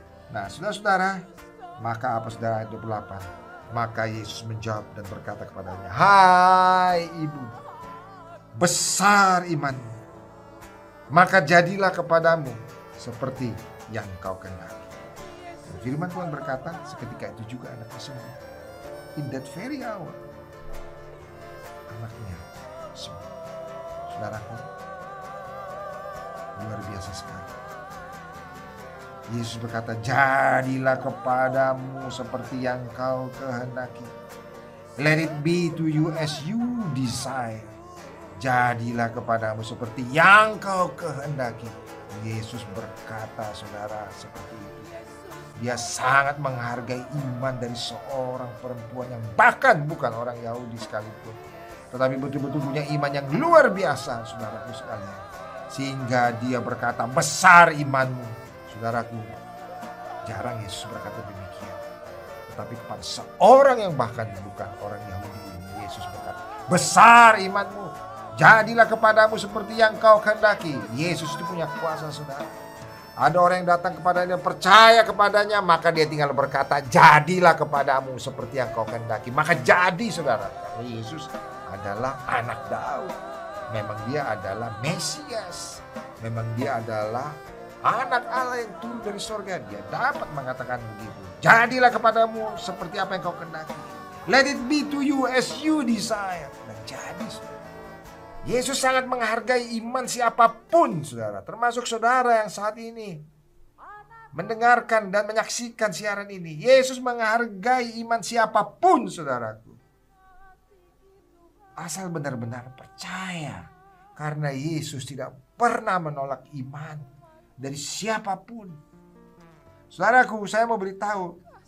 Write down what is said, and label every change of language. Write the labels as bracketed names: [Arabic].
[Indonesian] Nah saudara-saudara, maka apa saudara ayat 28? Maka Yesus menjawab dan berkata kepadanya, hai ibu, besar imanmu, maka jadilah kepadamu seperti yang kau kehendaki. Firman Tuhan berkata, seketika itu juga anaknya sembuh. [English] In that very hour, [Indonesian] anaknya sembuh. Saudaraku, luar biasa sekali. Yesus berkata, jadilah kepadamu seperti yang kau kehendaki. [English] Let it be to you as you desire. [Indonesian] Jadilah kepadamu seperti yang kau kehendaki. Yesus berkata saudara seperti itu. Dia sangat menghargai iman dari seorang perempuan yang bahkan bukan orang Yahudi sekalipun, tetapi betul-betul punya iman yang luar biasa saudaraku sekalian. Sehingga dia berkata besar imanmu. Saudaraku, jarang Yesus berkata demikian. Tetapi kepada seorang yang bahkan bukan orang Yahudi ini, Yesus berkata besar imanmu. Jadilah kepadamu seperti yang kau kehendaki. Yesus itu punya kuasa saudara. Ada orang yang datang kepadanya, percaya kepadanya, maka dia tinggal berkata, jadilah kepadamu seperti yang kau kehendaki. Maka jadi saudara. Karena Yesus adalah anak Daud. Memang dia adalah Mesias. Memang dia adalah anak Allah yang turun dari surga. Dia dapat mengatakan begitu. Jadilah kepadamu seperti apa yang kau kehendaki. [English] Let it be to you as you desire. [Indonesian] Dan jadi saudara. Yesus sangat menghargai iman siapapun saudara. Termasuk saudara yang saat ini mendengarkan dan menyaksikan siaran ini. Yesus menghargai iman siapapun saudaraku. Asal benar-benar percaya. Karena Yesus tidak pernah menolak iman dari siapapun. Saudaraku, saya mau beritahu,